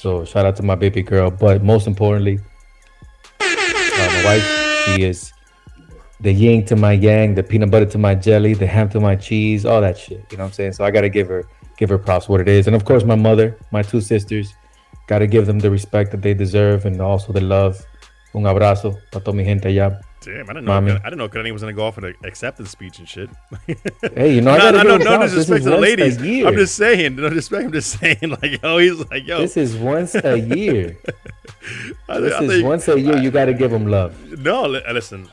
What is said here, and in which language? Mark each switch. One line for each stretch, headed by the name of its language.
English: So shout out to my baby girl. But most importantly, my wife, she is the yin to my yang, the peanut butter to my jelly, the ham to my cheese, all that shit. You know what I'm saying? So I gotta give her props what it is. And of course, my mother, my two sisters, gotta give them the respect that they deserve and also the love.
Spanish: Un abrazo para toda mi gente allá.
English: Damn, I didn't know Crenly was gonna go off an acceptance speech and shit. Hey, no disrespect to the ladies. I'm just saying, no disrespect. I'm just saying, like, he's like, yo. This is once a year. Once a year. You got to give them love. No, listen.